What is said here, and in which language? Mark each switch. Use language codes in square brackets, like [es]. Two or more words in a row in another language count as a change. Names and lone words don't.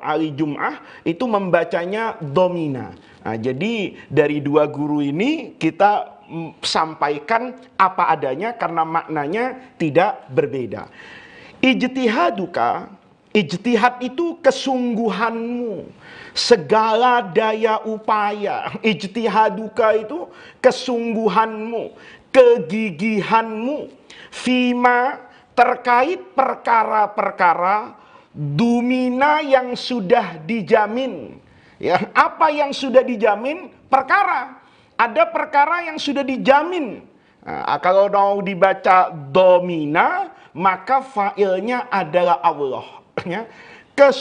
[id] Ali Jum'ah, itu membacanya domina. Nah, jadi dari dua guru ini kita sampaikan apa adanya karena maknanya tidak berbeda. Ijtihaduka, ijtihad itu kesungguhanmu, segala daya upaya. Ijtihaduka itu kesungguhanmu, kegigihanmu, fima terkait perkara-perkara dumina yang sudah dijamin. Ya, apa yang sudah dijamin? Perkara. Ada perkara yang sudah dijamin. Nah, kalau mau dibaca domina, maka failnya adalah Allah.